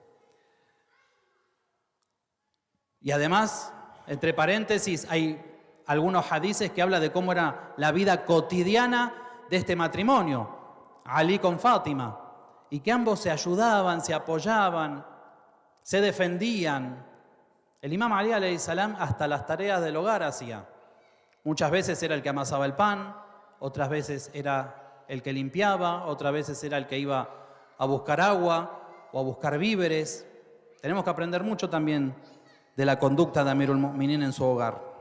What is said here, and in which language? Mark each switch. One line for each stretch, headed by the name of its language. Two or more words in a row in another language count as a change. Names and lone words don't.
Spanish: Y además, entre paréntesis, hay algunos hadices que hablan de cómo era la vida cotidiana de este matrimonio, Ali con Fátima, y que ambos se ayudaban, se apoyaban, se defendían. El imam Ali
Arabic: عليه السلام
Spanish: hasta las tareas del hogar hacía. Muchas veces era el que amasaba el pan, otras veces era el que limpiaba, otras veces era el que iba a buscar agua o a buscar víveres. Tenemos que aprender mucho también de la conducta de Amirul Mu'minin en su hogar.